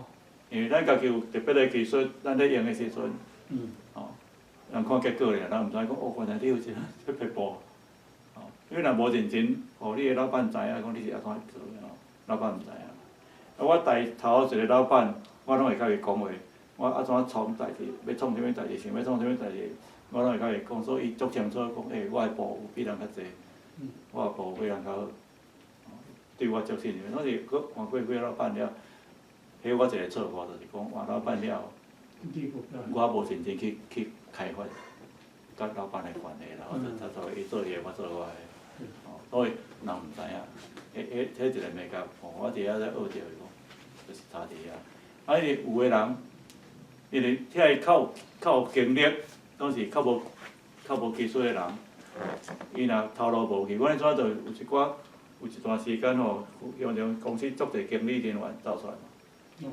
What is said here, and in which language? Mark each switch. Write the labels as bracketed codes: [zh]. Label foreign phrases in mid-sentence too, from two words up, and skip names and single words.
[nan] 因为咱家己有特别的技术，咱咧用的时阵，人看结果尔，咱毋知讲哦，原来你有这撇步。因为若无认真，互你的老板知影，讲你是安怎做的吼，老板毋知影。我头一个老板，我拢会甲伊讲话，我安怎创代志，要创啥物代志，想要创啥物代志，我拢会甲伊讲，所以伊足清楚讲，我的步有比人较济，我的步有比人较好，对我足信任。拢是佫换过几个老板了，迄我一个错误就是讲换老板了，我无认真去开发，甲老板的关系啦，或者他做伊做伊的，我做我的。所以人毋知影，迄一个美感，我伫遐咧学着伊讲，就是差伫遐。因为有个人，因为遐较有经历，拢是较无技术的人，伊若头路无去，阮迄阵就有一段时间吼，用公司足侪经理人员走出来嘛。